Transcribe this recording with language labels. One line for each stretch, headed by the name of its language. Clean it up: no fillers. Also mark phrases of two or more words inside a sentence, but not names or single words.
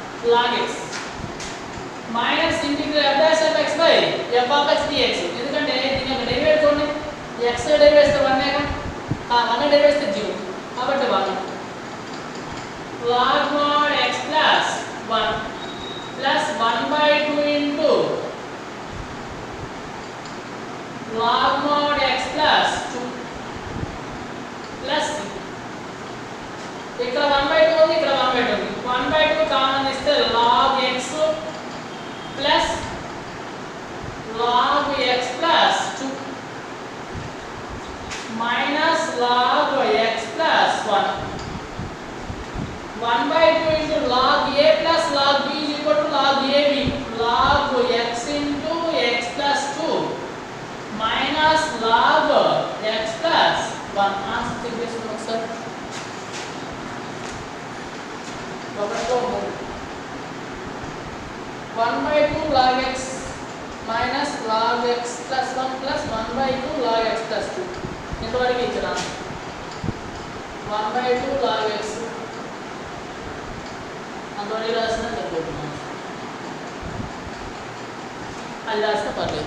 English: log x minus integral f dash of x by f of x dx.
Telugu: ఎందుకంటే దీని యొక్క డెరివేటివ్ చూడండి, x డెరివేటివ్ వేస్తే 1 ఏగా, 1 డెరివేటివ్ వేస్తే 0, కాబట్టి 1
English: log mod x plus 1 plus 1/2 into log mod x plus 2 plus
Telugu: ఇక్కడ 1/2 ఉంది, ఇక్కడ 1/2 ఉంది.
English: 1/2 కామన్ ఇస్తే log x plus log x plus 2 minus log x plus 1. 1/2 into log a plus log b is equal to log ab. Log x into x plus 2 minus log x plus 1. Answer check
Telugu: చేసుకుందాం ఒకసారి. ఒకటిలో
English: 1/2 log x minus log x plus 1 plus 1/2 log x plus 2.
Telugu: ఇంతవరకు ఇచ్చాను. 1/2
English: log x
Telugu: అంతవరకు రాసినా సరిపోతున్నాను, అది రాసినా పర్లేదు.